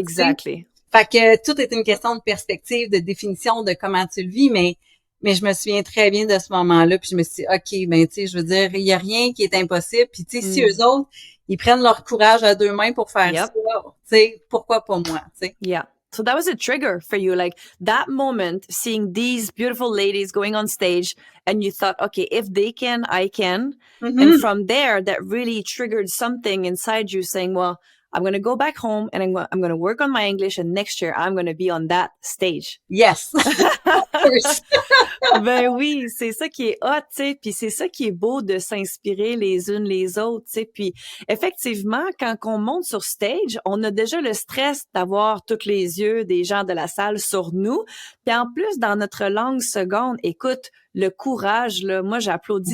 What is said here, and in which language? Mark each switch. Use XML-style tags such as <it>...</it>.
<en>Exactly.</en> <fr>Fait que tout est une question de perspective, de définition de comment tu le vis, mais je me souviens très bien de ce moment-là, puis je me suis dit, OK, ben tu sais, je veux dire, il y a rien qui est impossible, puis tu sais, si Mm. eux autres, ils prennent leur courage à deux mains pour faire ça,</fr> <en>Yep.</en> <fr>tu sais, pourquoi pas moi, tu sais.</fr> <en>Yeah. So that was a trigger for you, like that moment, seeing these beautiful ladies going on stage, and you thought, okay, if they can, I can. And Mhm. from there, that really triggered something inside you saying, well, I'm going to go back home and I'm going to work on my English. And next year, I'm going to be on that stage. Yes. Of course.</en> <fr>Ben oui, c'est ça qui est hot, tu sais, puis c'est ça qui est beau de s'inspirer les unes les autres, tu sais. Puis effectivement, quand on monte sur stage, on a déjà le stress d'avoir tous les yeux des gens de la salle sur nous. Puis en plus, dans notre langue seconde, écoute, le courage, là, moi j'applaudis</fr>